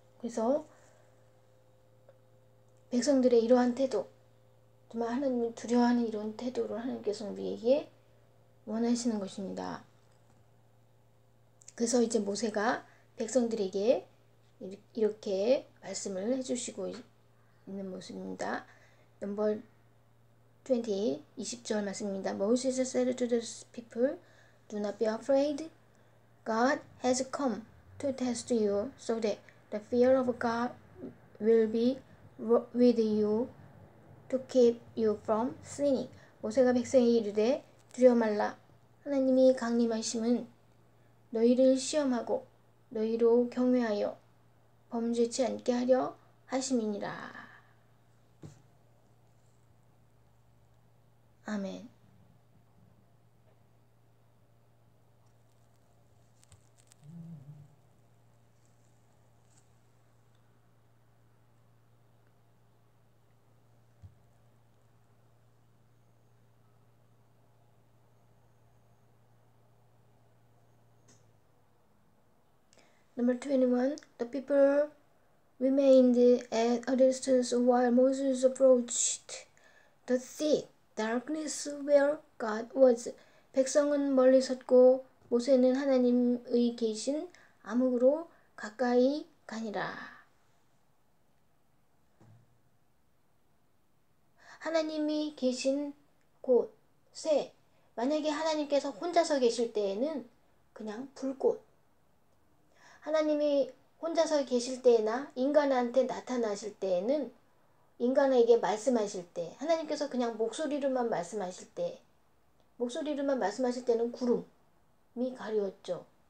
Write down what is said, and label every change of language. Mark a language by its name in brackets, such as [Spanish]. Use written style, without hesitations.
[Korean] 그래서 백성들의 이러한 태도, 정말 하나님을 두려워하는 이런 태도를 하나님께서는 우리에게 원하시는 것입니다. 그래서 이제 모세가 백성들에게 이렇게 말씀을 해주시고 있는 모습입니다. 넘버 20, 20절 말씀입니다. [English] Moses said to the people, Do not be afraid. God has come to test you so that the fear of God will be with you to keep you from sinning. [Korean] 모세가 백성에게 이르되 두려워 말라. 하나님이 강림하심은 너희를 시험하고 너희로 경외하여 범죄치 않게 하려 하심이니라. 아멘. [English] Number 21. The people remained at a distance while Moses approached the thick darkness where God was. [Korean] 백성은 멀리 섰고 모세는 하나님의 계신 암흑으로 가까이 가니라. 하나님이 계신 곳에 만약에 하나님께서 혼자서 계실 때에는 그냥 불꽃, 하나님이 혼자서 계실 때나 인간한테 나타나실 때에는 인간에게 말씀하실 때 하나님께서 그냥 목소리로만 말씀하실 때는 구름이 가려웠죠.